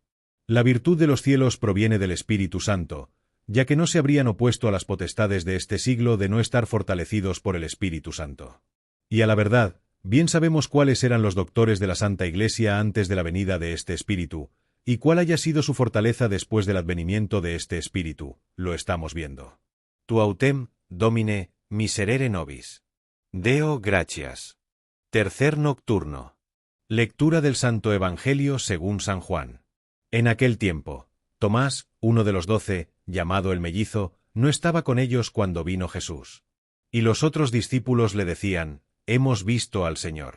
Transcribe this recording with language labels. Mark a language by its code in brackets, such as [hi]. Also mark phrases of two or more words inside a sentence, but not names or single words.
[es] La virtud de los cielos proviene del Espíritu Santo, ya que no se habrían opuesto a las potestades de este siglo de no estar fortalecidos por el Espíritu Santo. Y a la verdad, bien sabemos cuáles eran los doctores de la Santa Iglesia antes de la venida de este Espíritu, y cuál haya sido su fortaleza después del advenimiento de este Espíritu, lo estamos viendo. [la] Tu autem, Domine, miserere nobis. Deo gratias. [es] Tercer nocturno. Lectura del Santo Evangelio según San Juan. En aquel tiempo, Tomás, uno de los 12, llamado el mellizo, no estaba con ellos cuando vino Jesús. Y los otros discípulos le decían: Hemos visto al Señor.